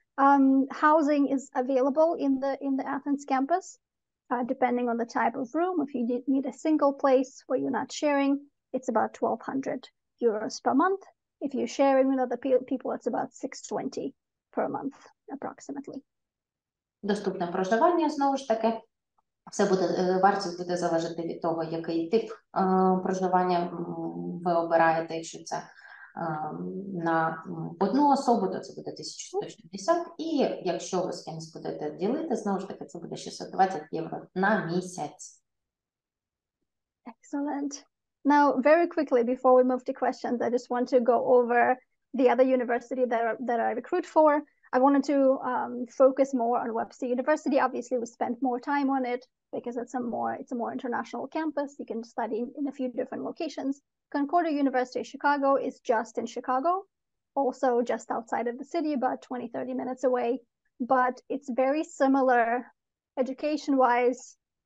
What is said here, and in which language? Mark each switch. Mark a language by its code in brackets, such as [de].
[en] Housing is available in the Athens campus, depending on the type of room. If you need a single place where you're not sharing, it's about 1,200 euros per month. If you're sharing with other people, it's about 620 per month, approximately. [uk] Доступне проживання, знову ж таки. Вартість буде залежати від того, який тип проживання ви обираєте. Якщо це на одну особу, то це буде 1160. І якщо ви з кимось будете ділити, знову ж таки, це буде 620 євро на місяць. [en] Excellent. Now, very quickly, before we move to questions, I just want to go over the other university that I recruit for. I wanted to focus more on Webster University. Obviously, we spent more time on it because it's a more international campus. You can study in a few different locations. Concordia University Chicago is just in Chicago, also just outside of the city, about 20-30 minutes away. But it's very similar education-wise